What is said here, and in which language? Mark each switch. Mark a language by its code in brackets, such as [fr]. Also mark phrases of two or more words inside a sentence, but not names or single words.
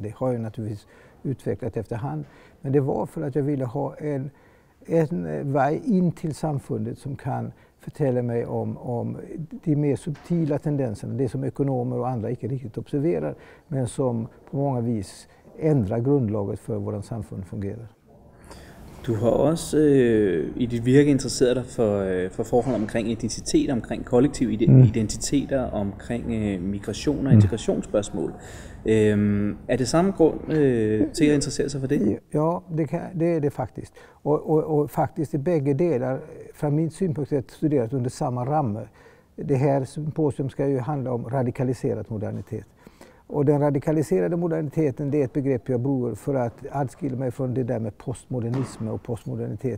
[sv] Det har ju naturligtvis utvecklat efterhand. Men det var för att jag ville ha en väg in till samfundet som kan fortæller mig om de mer subtila tendenserna, det som ekonomer och andra inte riktigt observerar, men som på många vis ändrar grundlaget för hur samfundet fungerar. [da] Du har også i dit virke interesseret dig for forhold omkring identitet, omkring kollektive identiteter, omkring migration og integrationsspørgsmål. Er det samme grund til at interessere sig for det? [sv] Ja, det är det faktiskt. Och faktiskt i bägge delar, från min synpunkt sett, studerat under samma ramme. Det här symposium ska ju handla om radikaliserad modernitet. Och den radikaliserade moderniteten, det är ett begrepp jag bruker för att adskilja mig från det där med postmodernism och postmodernitet.